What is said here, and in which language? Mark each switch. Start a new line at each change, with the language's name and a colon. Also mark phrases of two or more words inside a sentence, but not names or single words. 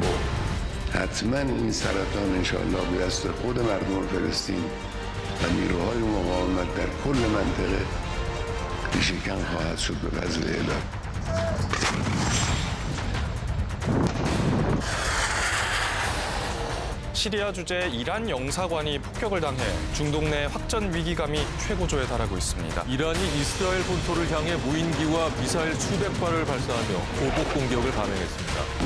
Persian: حتما این سرطان انشاءالله به دست خود مردم فلسطین و نیروهای مقاومت در کل منطقه ریشه‌کن خواهد شد به فضل الهی.
Korean: 시리아 주재 이란 영사관이 폭격을 당해 중동 내 확전 위기감이 최고조에 달하고 있습니다. 이란이 이스라엘 본토를 향해 무인기와 미사일 수백 발을 발사하며 보복 공격을 감행했습니다.